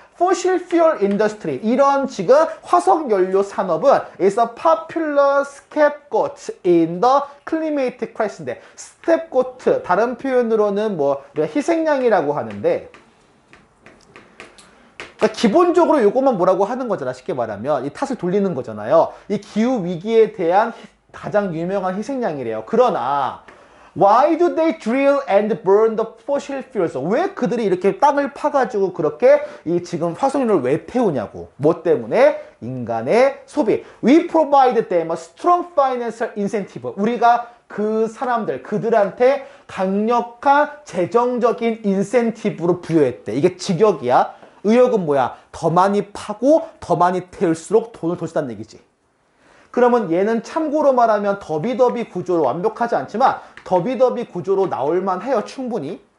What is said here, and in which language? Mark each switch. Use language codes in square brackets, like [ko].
[en] Fossil fuel industry, [ko] 이런 지금 화석연료 산업은 [en] is a popular scapegoat in the climate crisis [ko] 인데, scapegoat, 다른 표현으로는 뭐 희생양이라고 하는데, 그러니까 기본적으로 이것만 뭐라고 하는 거잖아. 쉽게 말하면 이 탓을 돌리는 거잖아요. 이 기후 위기에 대한 가장 유명한 희생양이래요. 그러나 [en] Why do they drill and burn the fossil fuels? [ko] 왜 그들이 이렇게 땅을 파가지고 그렇게 이 지금 화석연료를 왜 태우냐고. 뭐 때문에? 인간의 소비. [en] We provide them a strong financial incentive. [ko] 우리가 그 사람들, 그들한테 강력한 재정적인 인센티브로 부여했대. 이게 직역이야. 의역은 뭐야? 더 많이 파고 더 많이 태울수록 돈을 더 준다는 얘기지. 그러면 얘는 참고로 말하면 더비더비 구조로 완벽하지 않지만 더비더비 구조로 나올만 해요. 충분히.